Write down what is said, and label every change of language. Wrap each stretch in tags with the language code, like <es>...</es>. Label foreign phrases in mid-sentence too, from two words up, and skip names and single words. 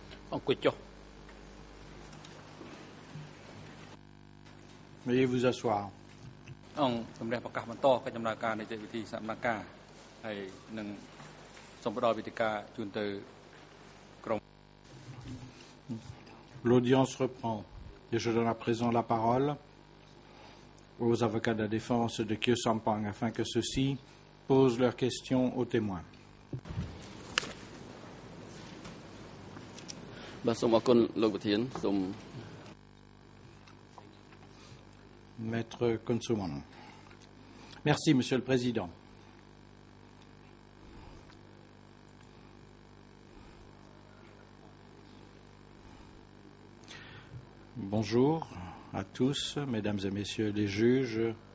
<km>អង្គុយចុះ</km> <fr>Veuillez vous asseoir.</fr> <km>អង្គសម្រាប់ប្រកាសបន្តកិច្ចដំណើរការនៃវិធីសម្ដែងការហើយនឹងសូមផ្ដល់វេទិកាជូនទៅក្រុម</km> <fr>L'audience reprend et je donne à présent la parole aux avocats de la défense de Khieu Sampang afin que ceux-ci posent leurs questions aux témoins.</fr> <km>បាទសូមអរគុណលោកប្រធានសូម</km> <fr>Maître Konsuman. Merci, Monsieur le Président. Bonjour à tous, Mesdames et Messieurs les juges.</fr>